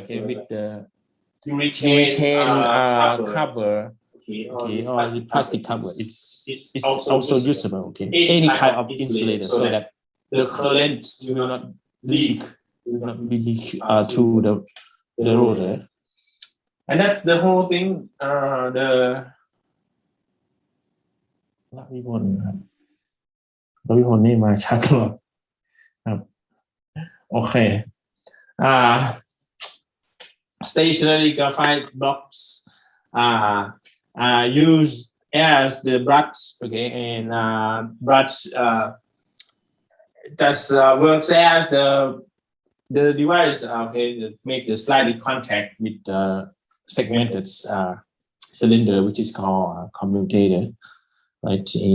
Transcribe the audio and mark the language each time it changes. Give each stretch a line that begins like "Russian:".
English: Okay, with the you retain cover. Okay, or the plastic cover. It's also usable. Okay, any kind of insulator, so that the current will not leak, to the rotor. And that's the whole thing. The
Thai: พี่พลนี่มาชัดตลอดครับโอเค
English: stationary graphite blocks are used as the brush, okay, and brush just works as the device, okay, that make the slightly contact with the segmented cylinder, which is called commutator, right?